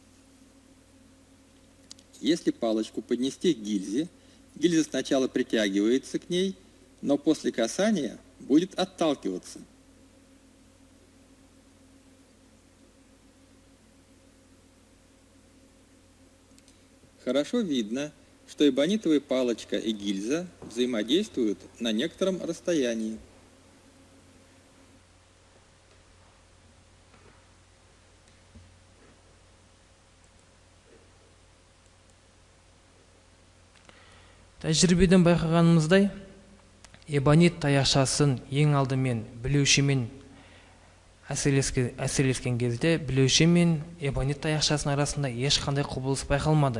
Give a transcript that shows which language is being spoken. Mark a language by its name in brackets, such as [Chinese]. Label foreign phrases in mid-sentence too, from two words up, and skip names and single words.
[Russian] Если палочку поднести к гильзе, гильза сначала притягивается к ней, но после касания будет отталкиваться. Хорошо видно, что эбонитовая палочка и гильза взаимодействуют на некотором расстоянии. [Kazakh] Тәжірибеден байқағанымыздай, эбонит таяқшасын ең алдымен білеушімен әсерлескен кезде білеуші мен эбонит таяқшасының арасында ешқандай құбылыс байқалмады.